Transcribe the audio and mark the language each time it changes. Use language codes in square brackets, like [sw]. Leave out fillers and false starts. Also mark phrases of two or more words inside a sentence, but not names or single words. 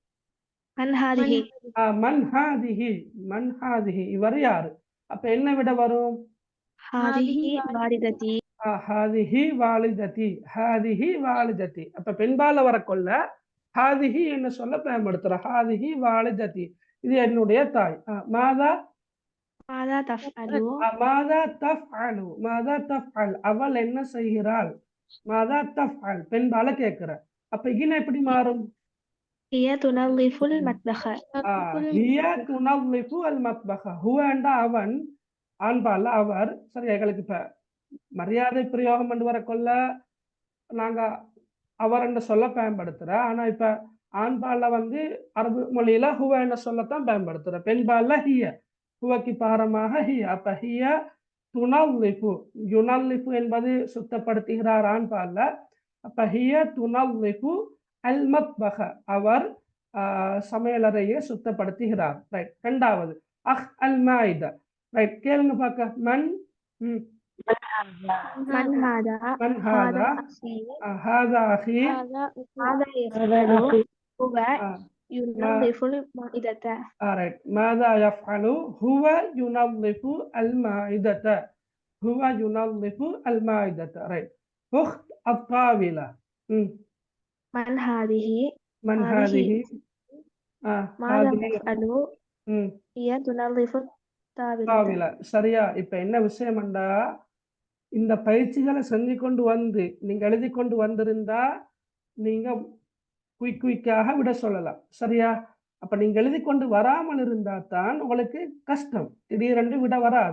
[ar] من هذه [ta] இவர் யாரு அப்ப என்ன விட வரும் [ar] هذه والدتي [ta] அப்ப பெண்பால வரக்கொள்ள ஹாதிஹி என்ன சொல்ல பயன்படுத்துற [ar] هذه والدتي [ta] இது என்னுடைய தாய் மாதா அவள் என்ன செய்கிறாள் [ar] ماذا تفعل [ta] பெண்பால கேட்கிற அப்ப இங்க எப்படி மாறும் [ar] هي تنظف المطبخ هي تنظف المطبخ هو [ta] என்றா அவன் ஆண்பால அவர் சரி எங்களுக்கு இப்ப மரியாதை பிரயோகம் பண்ணி வரக்கொள்ள நாங்க அவர் என்ற சொல்ல பயன்படுத்துற. ஆனா இப்ப ஆண்பால்ல வந்து அரபு மொழியில ஹுவ என்ற சொல்லத்தான் பயன்படுத்துற. பெண்பால்ல ஹிய, ஹுவக்கு பாரமாக ஹிய. அப்ப [ar] هي تنظف, [ta] யுனல்லிஃபு என்பது சுத்தப்படுத்துகிறார் ஆண்பால்ல. அப்ப [ar] هي تنظف المطبخ, [ta] அவர் சமையலறையை சுத்தப்படுத்துகிறார். ரைட். ரெண்டாவது [ar] أخ المائدة. [ta] ரைட், கேளுங்க பார்க்க. மன் [ar] من هذا மன் هذا ஹாதா أخي هذا أخي هذا يفعل هو ما ينظف المائدة [ta] ரைட். [ar] ماذا يفعل هو ينظف المائدة. هو ينظف المائدة. [ta] ரைட். [ar] أخت الطاولة. من هذه من هذه هذه ماذا هذه تفعل هي تنظف الطاولة طاولة. [ta] சரியா? இப்ப என்ன விஷயம்டா, இந்த பயிற்சிகளை செஞ்சு கொண்டு வந்து நீங்க எழுதி கொண்டு வந்திருந்தா நீங்க குயிக்காக விட சொல்லலாம். சரியா? அப்ப நீங்க எழுதி கொண்டு வராமல் இருந்தா தான் உங்களுக்கு கஷ்டம், திடீரென்று விட வராது.